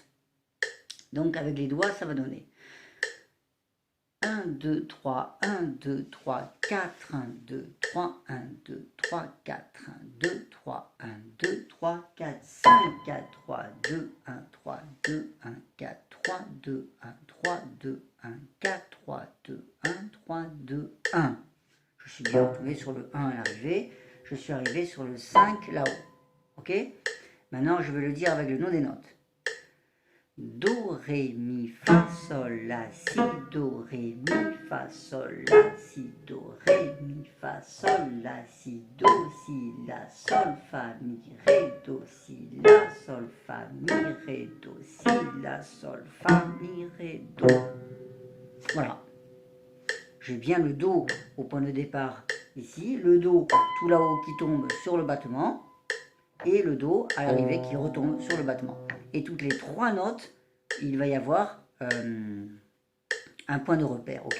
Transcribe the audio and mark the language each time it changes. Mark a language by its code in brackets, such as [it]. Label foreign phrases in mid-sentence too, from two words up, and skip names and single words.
[fr] Donc avec les doigts, ça va donner 1, 2, 3, 1, 2, 3, 4, 1, 2, 3, 1, 2, 3, 4, 1, 2, 3, 1, 2, 3, 4, 5, 4, 3, 2, 1, 3, 2, 1, 4, 3, 2, 1, 3, 2, 1, 4, 3, 2, 1, 3, 2, 1. Je suis bien retombé sur le 1 à l'arrivée. Je suis arrivé sur le 5 là-haut. Ok? Maintenant, je vais le dire avec le nom des notes. Do, Ré, Mi, Fa, Sol, La, Si, Do, Ré, Mi, Fa, Sol, La, Si, Do, Ré, Mi, Fa, Sol, La, Si, Do, Si, La, Sol, Fa, Mi, Ré, Do, Si, La, Sol, Fa, fa, mi, ré, do, si, la, sol, fa, mi, ré, do. Voilà. J'ai bien le do au point de départ ici, le do tout là-haut qui tombe sur le battement, et le do à l'arrivée qui retombe sur le battement. Et toutes les trois notes, il va y avoir un point de repère, ok?